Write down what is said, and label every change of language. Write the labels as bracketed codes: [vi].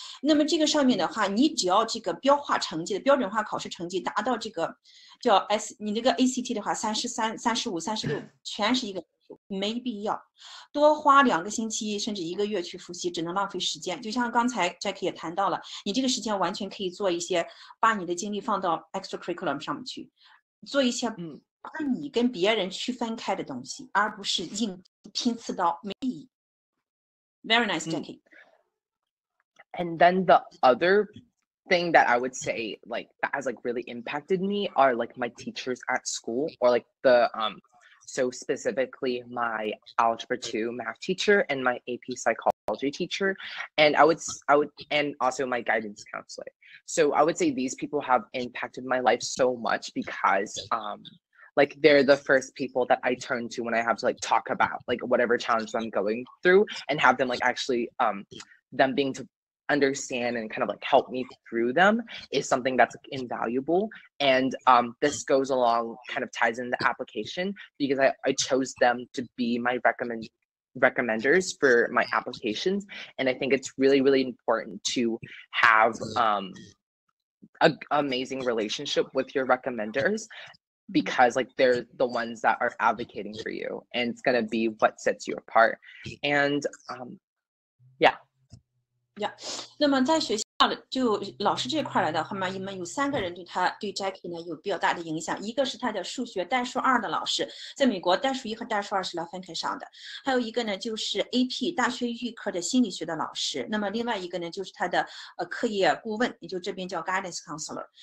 [zh] 那么这个上面的话，你只要这个标化成绩的标准化考试成绩达到这个叫你这个 ACT 的话33、35、36，全是一个数，没必要多花2个星期甚至1个月去复习，只能浪费时间。就像刚才 Jacky 也谈到了，你这个时间完全可以做一些，把你的精力放到 extra curriculum 上面去，做一些把你跟别人区分开的东西，而不是硬拼刺刀，没意义。 [en] Very nice, Jacky. And then the other thing that I would say like that has like really impacted me are like my teachers at school, or like the so specifically my algebra 2 math teacher and my AP psychology teacher, and I would and also my guidance counselor. So I would say these people have impacted my life so much, because like they're the first people that I turn to when I have to like talk about like whatever challenge I'm going through, and have them like actually them being to understand and kind of like help me through them is something that's invaluable. And this goes along, kind of ties in the application, because I chose them to be my recommenders for my applications. And I think it's really, really important to have an amazing relationship with your recommenders, because like they're the ones that are advocating for you, and it's going to be what sets you apart. And yeah. [zh] 那么在学校的就老师这块来的话嘛，你们有3个人对 Jacky 呢有比较大的影响，一个是他的数学代数2的老师，在美国代数1和代数2是来分开上的，还有一个呢就是 AP 大学预科的心理学的老师，那么另外一个呢就是他的课业顾问，也就这边叫 guidance counselor。